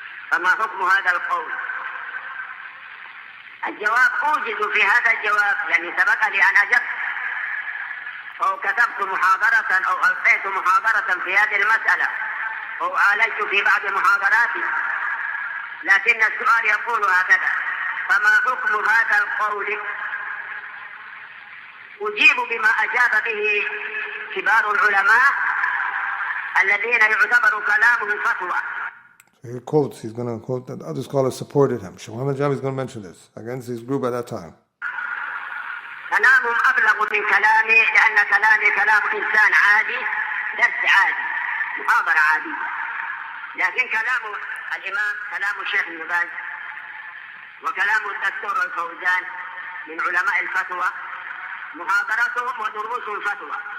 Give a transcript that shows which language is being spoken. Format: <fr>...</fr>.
<ar>فما حكم هذا القول؟ الجواب أوجد في هذا الجواب، يعني سبق لي أن أجبت أو كتبت محاضرة أو ألقيت محاضرة في هذه المسألة أو عالجت في بعض محاضراتي، لكن السؤال يقول هكذا: فما حكم هذا القول؟ أجيب بما أجاب به كبار العلماء الذين يعتبر كلامهم فتوى.</ar> <en>He quotes, he's going to quote that other scholars supported him. Shaykh Muhammad Jami is going to mention this against his group at that time.</en> <ar>كلامهم أبلغ من كلامي، لأن كلامي كلام إنسان عادي، درس عادي، محاضرة عادية، لكن كلام الإمام كلام الشيخ ابن باز وكلام الدكتور الفوزان من علماء الفتوى، محاضرتهم ودروس الفتوى.</ar>